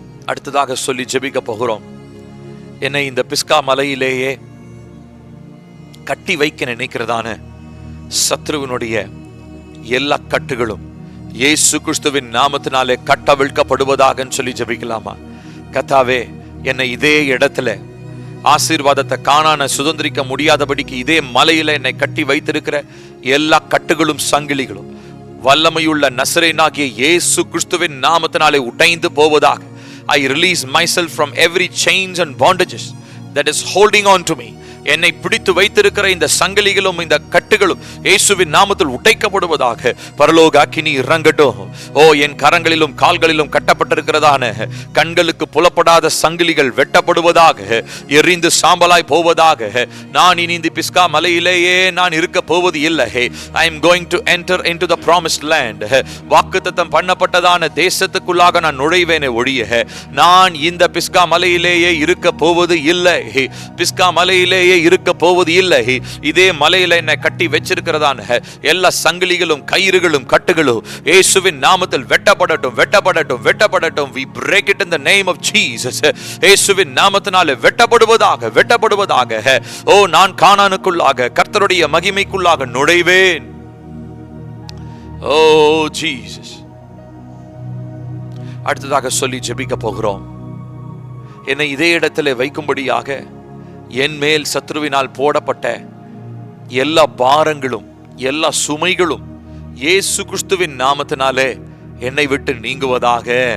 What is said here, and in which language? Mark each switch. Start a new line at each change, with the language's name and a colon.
Tamil: அடுத்ததாக சொல்லி ஜெபிக்க போகிறோம். என்னை இந்த பிஸ்கா மலையிலேயே கட்டி வைக்க நினைக்கிறதான சத்ருவினுடைய எல்லா கட்டுகளும் இயேசு கிறிஸ்துவின் நாமத்தினாலே கட்டவிழ்க்கப்படுவதாக சொல்லி ஜெபிக்கலாமா? கர்த்தாவே, என்னை இதே இடத்துல ஆசீர்வாதத்தை காணான சுதந்திரிக்க முடியாதபடிக்கு இதே மலையில என்னை கட்டி வைத்திருக்கிற எல்லா கட்டுகளும் சங்கிலிகளும் வல்லமையுள்ள நசரேயனாகிய இயேசு கிறிஸ்துவின் நாமத்தினாலே உடைந்து போவதாக.
English: I release myself from every chains and bondages that is holding on to me.
Tamil: என்னை பிடித்து வைத்திருக்கிற இந்த சங்கிலிகளும் இந்த கட்டுகளும் இயேசுவின் நாமத்தில் உடைக்கப்படுவதாக. பரலோக அக்கினி இறங்கட்டும். ஓ, என் கரங்களிலும் கால்களிலும் கட்டப்பட்டிருக்கிறதான கண்களுக்கு புலப்படாத சங்கிலிகள் வெட்டப்படுவதாக, எரிந்து சாம்பலாய் போவதாக. நான் இனி இந்த பிஸ்கா மலையிலேயே நான் இருக்க போவது இல்லை.
English: I am going to enter into the promised land.
Tamil: வாக்குத்தத்தம் பண்ணப்பட்டதான தேசத்துக்குள்ளாக நான் நுழைவேனே ஒழிய நான் இந்த பிஸ்கா மலையிலேயே இருக்க போவது இல்லை. பிஸ்கா மலையிலேயே இருக்க போவது இல்லை. இதே மலையில என்னை கட்டி வச்சிருக்கிறதான எல்லா சங்கிலிகளும் கயிறுகளும் கட்டுகளும் இயேசுவின் நாமத்தில் வெட்டப்படட்டும், வெட்டப்படட்டும், வெட்டப்படட்டும்.
English: We break it in the name of Jesus.
Tamil: இயேசுவின் நாமத்தினாலே வெட்டப்படுவதாக, வெட்டப்படுவதாக. ஓ, நான் கானானுக்குள்ளாக கர்த்தருடைய மகிமைக்குள்ளாக நுழைவேன். ஓ ஜீசஸ். அடுத்ததாக சொல்லி ஜெபிக்க போகிறோம். என்னை இதே இடத்திலே வைக்கும்படியாக என் மேல் சத்ருவினால் போடப்பட்ட எல்லா பாரங்களும் எல்லா சுமைகளும் இயேசு கிறிஸ்துவின் நாமத்தினாலே என்னை விட்டு நீங்குவதாக.